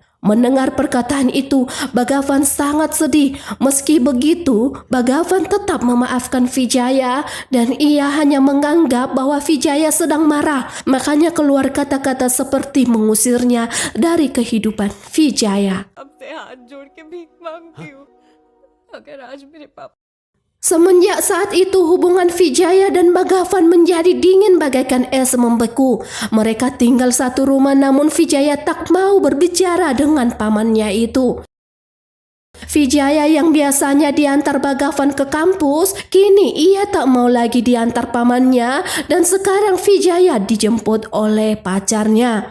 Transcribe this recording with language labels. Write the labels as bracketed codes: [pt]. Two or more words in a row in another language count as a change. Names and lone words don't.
[id] Mendengar perkataan itu, Bagavan sangat sedih. Meski begitu, Bagavan tetap memaafkan Vijaya dan ia hanya menganggap bahwa Vijaya sedang marah. Makanya keluar kata-kata seperti mengusirnya dari kehidupan Vijaya. [hi] आपसे हाथ जोड़ के भीख मांगती हूँ अगर आज मेरे पापा [id] Semenjak saat itu hubungan Vijaya dan Bagavan menjadi dingin bagaikan es membeku. Mereka tinggal satu rumah namun Vijaya tak mau berbicara dengan pamannya itu. Vijaya yang biasanya diantar Bagavan ke kampus, kini ia tak mau lagi diantar pamannya dan sekarang Vijaya dijemput oleh pacarnya.